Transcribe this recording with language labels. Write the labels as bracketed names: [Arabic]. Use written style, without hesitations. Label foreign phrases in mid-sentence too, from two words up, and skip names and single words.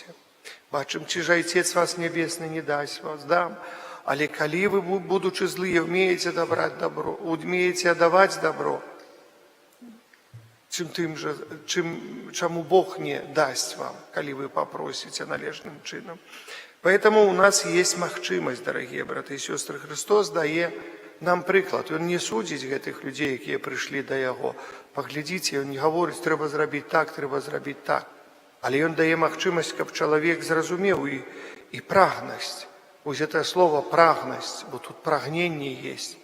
[Belarusian] Бачым, ці ж Айцец вас Нябесны не дасць вас, дам. Але калі вы, будучы злыя, умееце даваць добро, умееце даваць добро, чаму Бог не дасць вам, калі вы папросіце належным чынам. [Russian] Поэтому у нас есть [Belarusian] магчымасць, дарагія браты і сёстры. Христос дае нам прыклад. Ён не судзіць гэтых людзей, якія прыйшлі да Яго. Паглядзіце, ён не гаворыць: трэба зрабіць так, трэба зрабіць так. Але ён дае магчымасць, каб чалавек зразумеў і прагнасць. Вось гэта слово прагнасць, бо тут прагненне есть.